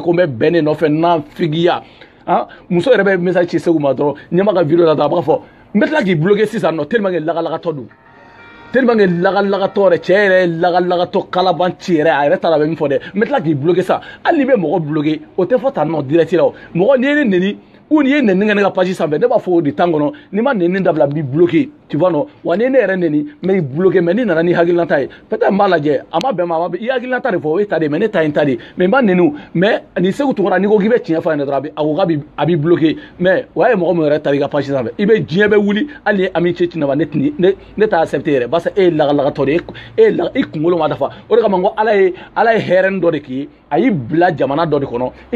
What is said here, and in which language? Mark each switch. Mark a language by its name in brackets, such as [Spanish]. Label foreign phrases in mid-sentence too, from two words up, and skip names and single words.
[Bambara] ko n bɛ bɛn ne nɔfɛ nanfigiya muso yɛrɛ bɛ message ci Segu ma dɔrɔn ɲɛma ka video la dɔrɔn a b'a fɔ n bɛ tila k'i bloquer sisan nɔ [French] tellement que [Bambara] lagalagatɔ don [French] tellement que [Bambara] lagalagatɔ yɛrɛ cɛ yɛrɛ lagalagatɔ kalabanci yɛrɛ a yɛrɛ t'a la bɛ min fɔ dɛ n bɛ tila k'i bloquer sa hali n'i bɛ mɔgɔ bloquer o tɛ fɔ tan nɔ direct la o mɔgɔ n'i ye ne neni ou ni ye neni kɛ ne ka page sanfɛ ne b'a fɔ o [French] de temps [Bambara] kɔnɔ n'i ma neni dabila b'i bloquer [French] tu vois [Bambara] non wa ni ne yɛrɛ neni mais i bloquer mais ni nana ni hakilinata ye peut-être n b'a lajɛ a ma bɛn ma i hakilinata de fɔ o ye ta de mais ne ta ye n ta de mais n b'a neni mais ni Segu Tunkara n'i ko k'i bɛ tiɲɛ fɔ a ɲɛna dɔrɔn a ko k'a b'i bloquer mais o y'a ye mɔgɔ min yɛrɛ taara i ka page sanfɛ i bɛ diɲɛ bɛ wuli hali ni Ami Cɛ Cinaba ne t'a accepter yɛrɛ [French] parce que [Bambara] e ye lagalagatɔ de ye i kunkolo ma dafa o de kama n ko ala ye hɛrɛni dɔ de k'i ye a y'i bila jamana dɔ de kɔnɔ i